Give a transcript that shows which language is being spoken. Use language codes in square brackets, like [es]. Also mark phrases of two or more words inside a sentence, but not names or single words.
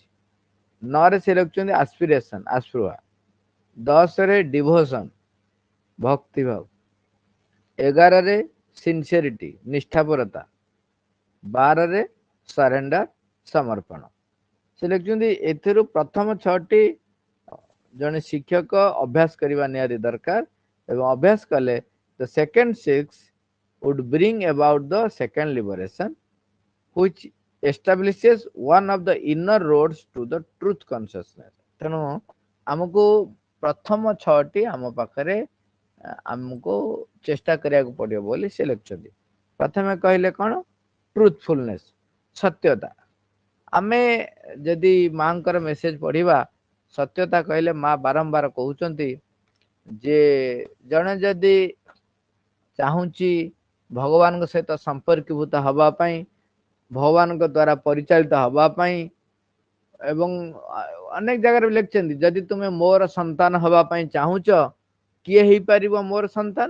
[or] 9ରେ ସେ ଲେଖୁଛନ୍ତି ଆସ୍ପିରେସନ, ଆସ୍ପୃହା। 10ରେ ଡିଭୋସନ, ଭକ୍ତିଭାବ। 11ରେ ସିନସିୟରିଟି, ନିଷ୍ଠାପରତା। 12ରେ ସରେଣ୍ଡର, ସମର୍ପଣ। ସେ ଲେଖୁଛନ୍ତି ଏଥିରୁ ପ୍ରଥମ 6ଟି ଜଣେ ଶିକ୍ଷକ ଅଭ୍ୟାସ କରିବା ନିହାତି ଦରକାର ଏବଂ ଅଭ୍ୟାସ କଲେ [en] the second 6 would bring about the second liberation which establishes one of the inner roads to the truth consciousness. [or] ତେଣୁ ଆମକୁ ପ୍ରଥମ 6ଟି ଆମ ପାଖରେ ଆମକୁ ଚେଷ୍ଟା କରିବାକୁ ପଡିବ ବୋଲି ସେ ଲେଖୁଛନ୍ତି। ପ୍ରଥମେ କହିଲେ କଣ? ଟ୍ରୁଥଫୁଲନେସ, ସତ୍ୟତା। ଆମେ ଯଦି ମାଙ୍କର ମେସେଜ ପଢିବା, ସତ୍ୟତା କହିଲେ ମା ବାରମ୍ବାର କହୁଛନ୍ତି ଯେ ଜଣେ ଯଦି ଚାହୁଁଛି ଭଗବାନଙ୍କ ସହିତ ସମ୍ପର୍କୀଭୂତ ହବା ପାଇଁ, ଭଗବାନଙ୍କ ଦ୍ଵାରା ପରିଚାଳିତ ହବା ପାଇଁ, ଏବଂ ଅନେକ ଜାଗାରେ ଲେଖିଛନ୍ତି ଯଦି ତୁମେ ମୋର ସନ୍ତାନ ହବା ପାଇଁ ଚାହୁଁଛ, କିଏ ହେଇପାରିବ ମୋର ସନ୍ତାନ?